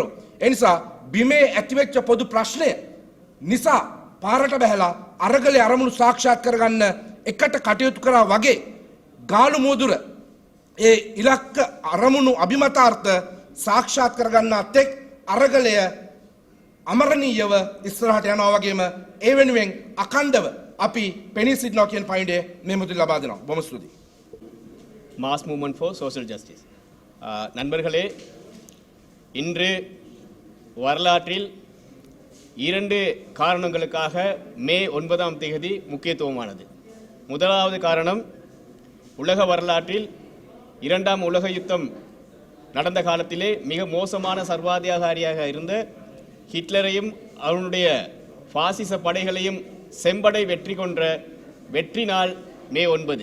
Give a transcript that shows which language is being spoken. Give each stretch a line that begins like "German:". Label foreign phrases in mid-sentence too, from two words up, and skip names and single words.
Sinhala: ඒ නිසා බිමේ ඇතිවෙච්ච පොදු ප්‍රශ්නය නිසා පාරට බහැලා අරගලේ අරමුණු සාක්ෂාත් කරගන්න එකට කටයුතු කරා වගේ ගාලු මෝදුර ඒ ඉලක්ක අරමුණු අභිමතාර්ථ සාක්ෂාත් කරගන්නාත් එක් අරගලය අමරණීයව ඉස්සරහට යනවා වගේම ඒ වෙනුවෙන් අඛණ්ඩව අපි පෙනී සිටිනවා කියන පයින්ඩේ මේ මුදල් ලබා දෙනවා. බොහොම ස්තුතියි.
Tamil: மாஸ் மூவ்மெண்ட் ஃபார் சோஷியல் ஜஸ்டிஸ். நண்பர்களே, இன்று வரலாற்றில் 2 காரணங்களுக்காக மே 9ஆம் தேதி முக்கியத்துவமானது. முதலாவது காரணம், உலக வரலாற்றில் 2ஆம் உலக யுத்தம் நடந்த காலத்திலே மிக மோசமான சர்வாதிகாரியாக இருந்த ஹிட்லரையும் அவனுடைய பாசிச படைகளையும் செம்படை வெற்றி கொன்ற வெற்றி நாள் மே 9.